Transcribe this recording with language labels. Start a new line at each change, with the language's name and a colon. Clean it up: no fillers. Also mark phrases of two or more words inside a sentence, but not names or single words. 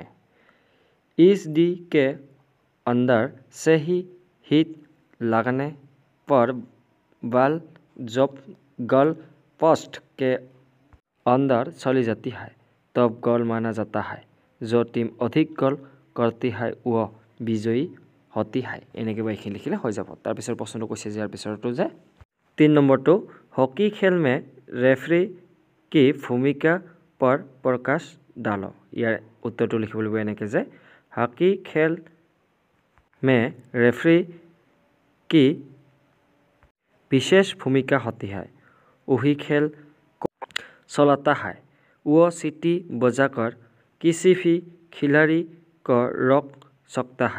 Hindi: इस डी के अंदर से ही हिट लगने पर बॉल जब गोल पोस्ट के अंदर चली जाती है तब गोल माना जाता है। जो टीम अधिक गोल करती है वो विजयी होती है।
Assamese: এনেকৈ বাকিখিনি লিখিলে হৈ যাব। তাৰপিছৰ প্ৰশ্নটো কৈছে যে ইয়াৰ পিছৰটো যে 3 নম্বৰটো
Hindi: हॉकी खेल में रेफरी की भूमिका पर प्रकाश डालो।
Assamese: ইয়াৰ উত্তৰটো লিখিব লাগিব এনেকৈ যে
Hindi: हॉकी खेल में रेफरी की विशेष भूमिका होती है। वही खेल को चलाता है। वो सीटी बजाकर किसी भी खिलाड़ी को रोक सकता है।